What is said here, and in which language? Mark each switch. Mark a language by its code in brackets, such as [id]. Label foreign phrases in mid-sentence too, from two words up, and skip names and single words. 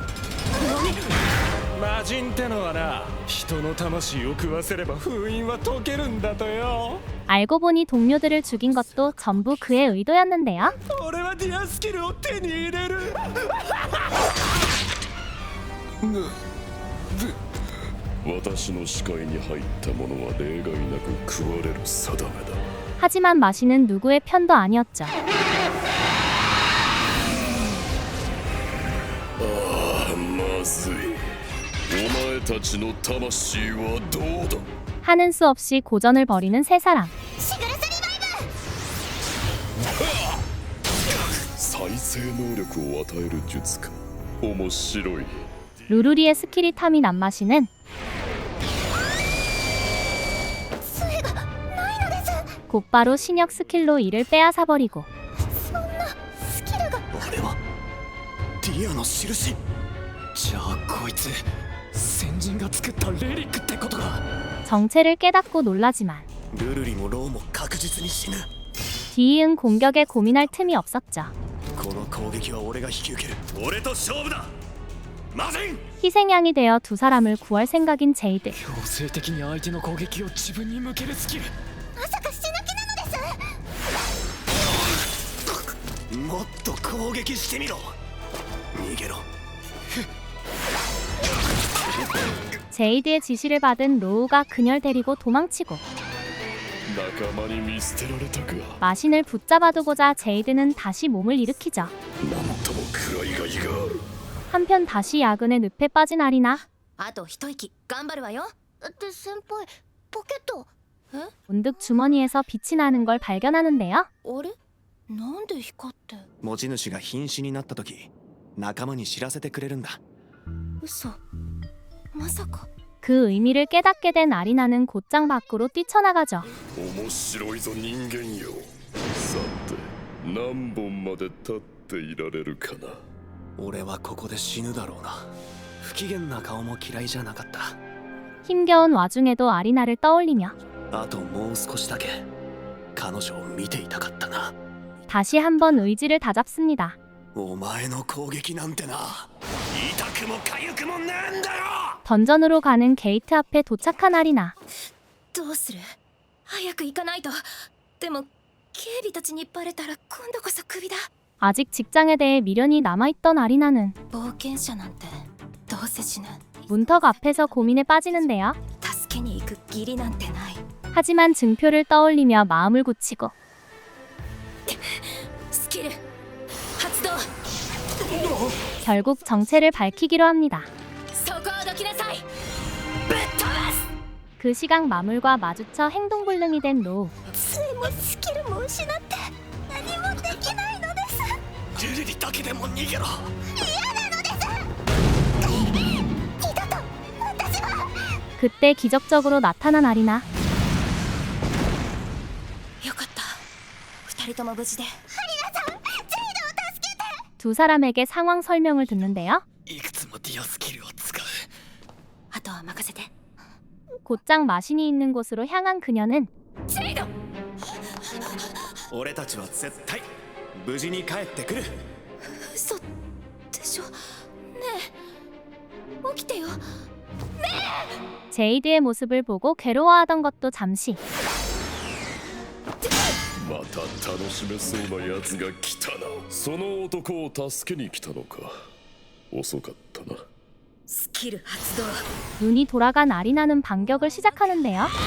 [ja] 魔人ってのはな、人の魂を食わせれば封印は解けるんだとよ。 [ko] 알고 보니 동료들을 죽인 것도 전부 그의 의도였는데요. [ja] 俺はディアスキルを手に入れる。私の視界に入ったものは例外なく食われる定めだ。 [ko] 하지만 마시는 누구의 편도 아니었죠. [ja] まずい。お前たちの魂はどうだ。 [ko] 하는 수 없이 고전을 벌이는 세 사람. [ja] シグルスリバイブ。再生能力を与える術か。面白い。 [ko] 루루리의 스킬이 탐이 난 마시는 [ja] 杖がないのです。 [ko] 곧바로 신역 스킬로 이를 빼앗아버리고 [ja] そんなスキルが。あれはディアの印。じゃあこいつ先人が作ったレリックってことか。 [ko] 정체를 깨닫고 놀라지만 [ja] ルルリもローも確実に死ぬ。 [ko] 뒤이은 공격에 고민할 틈이 없었죠. [ja] この攻撃は俺が引き受ける。俺と勝負だ。魔人。 [ko] 희생양이 되어 두 사람을 구할 생각인 제이드. [ja] 強制的に相手の攻撃を自分に向けるスキル。まさか死ぬ気なのです。もっと攻撃してみろ。逃げろ。 [ko] 제이드의 지시를 받은 로우가 그녀를 데리고 도망치고 [ja] 仲間に見捨てられたか。 [ko] 마신을 붙잡아두고자 제이드는 다시 몸을 일으키죠. [ja] なんとも暗いがいがある。 [ko] 한편 다시 야근의 늪에 빠진 아리나. [ja] あと一息頑張るわよ。って先輩ポケット。え？ [ko] 문득 주머니에서 빛이 나는 걸 발견하는데요. [ja] あれ？なんで光って。持ち主が瀕死になった時仲間に知らせてくれるんだ。嘘。まさか。 [ko] 그 의미를 깨닫게 된 아리나는 곧장 밖으로 뛰쳐나가죠. [ja] 面白いぞ人間よ。さて何本まで立っていられるかな。俺はここで死ぬだろうな。不機嫌な顔も嫌いじゃなかった。 [ko] 힘겨운 와중에도 아리나를 떠올리며 [ja] あともう少しだけ彼女を見ていたかったな。 [ko] 다시 한번 의지를 다잡습니다. [ja] お前の攻撃なんてな。痛くも痒くもなんだろ。 [ko] 던전으로 가는 게이트 앞에 도착한 아리나. [ja] どうする？早く行かないと。でも警備たちにバレたら今度こそクビだ。 [ko] 아직 직장에 대해 미련이 남아있던 아리나는 [ja] 冒険者なんてどうせ死ぬ。 [ko] 문턱 앞에서 고민에 빠지는데요. [ja] 助けに行く義理なんてない。 [ko] 하지만 증표를 떠올리며 마음을 굳히고 [ja] スキル発動。 [ko] 결국 정체를 밝히기로 합니다. [ja] そこをどきなさい。ぶっ飛ばす。 [ko] 그 시각 마물과 마주쳐 행동불능이 된 로우. [ja] 杖もスキルも失って何もできないのです。ルルリだけでも逃げろ。嫌なのです。二度と私は。 [ko] 그때 기적적으로 나타난 아리나. [ja] よかった。二人とも無事で。ハリナさん、ジェイドを助けて。 [ko] 두 사람에게 상황 설명을 듣는데요. [ja] いくつもディアスキルを使う。あとは任せて。 [ko] 곧장 마신이 있는 곳으로 향한 그녀는 [ja] ジェイド。俺たちは絶対無事に帰ってくる。嘘でしょ。ねえ、起きてよ。 [ko] 제이드의 모습을 보고 괴로워하던 것도 잠시. [ja] また楽しめそうなやつが来たな。その男を助けに来たのか。遅かったな。スキル発動。 [ko] 눈이 돌아간 아리나는 반격을 시작하는데요.